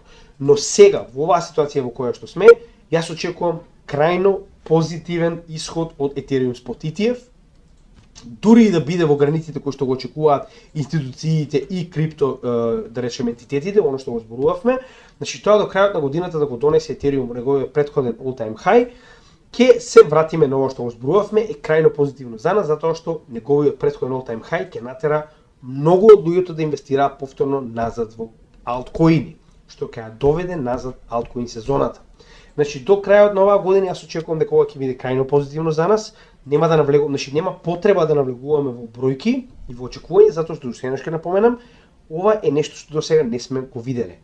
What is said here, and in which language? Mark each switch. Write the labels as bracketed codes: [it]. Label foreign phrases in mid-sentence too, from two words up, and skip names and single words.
[mk] Но сега, во оваа ситуација во која што сме, јас очекувам крајно позитивен исход од Ethereum Spot ETF, дури и да биде во границите кои што го очекуваат институциите и крипто, да речеме, ентитетите, оно што го зборувавме. Значи тоа до крајот на годината да го донесе Ethereum неговиот претходен [en] all-time high, [mk] ќе се вратиме на ова што го зборувавме, е крајно позитивно за нас, затоа што неговиот претходен [en] all-time high [mk] ќе натера многу од луѓето да инвестираат повторно назад во алткоини, што ќе ја доведе назад алткоин сезоната. Значи до крајот на оваа година јас очекувам дека ова ќе биде крајно позитивно за нас. Нема да навлегуваме, значи нема потреба да навлегуваме во бројки и во очекување, затоа што уште еднаш ќе напоменам, ова е нешто што досега не сме го виделе.